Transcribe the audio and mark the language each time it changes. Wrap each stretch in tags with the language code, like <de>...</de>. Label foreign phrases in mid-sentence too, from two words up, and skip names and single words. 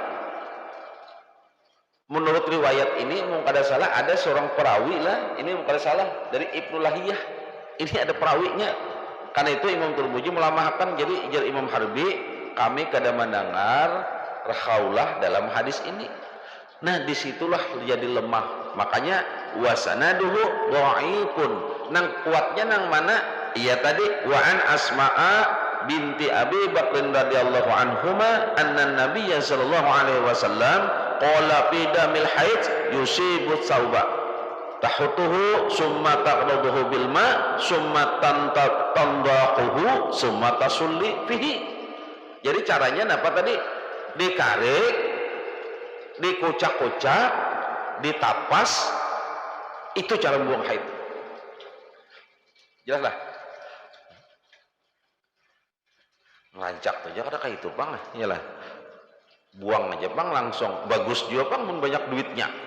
<bjn>menurut riwayat ini mungkin kada salah ada seorang perawi lah ini mungkin kada salah dari Ibnu Lahiyah ini ada perawinya karena itu Imam Tirmidzi melamahkan jadi ijar Imam Harbi kami kada mendengar Khawlah dalam hadis ini. Nah disitulah jadi lemah makanya</bjn> <ar>وإسناده ضعيف</ar> <bjn>nang kuatnya nang mana iya tadi</bjn> <ar>وعن أسماء بنت أبي بكر رضي الله عنهما أن النبي صلى الله عليه وسلم قال في دم الحيض يصيب الثوب تحته ثم تقرصه بالماء ثم تنضحه ثم تصلي فيه.</ar> <bjn>Jadi caranya apa tadi dikarik dikocak-kocak ditapas itu cara membuang haid. Jelas lah ngelancak aja kada kayak itu bang iyalah buang aja bang langsung bagus juga bang mun banyak duitnya</bjn>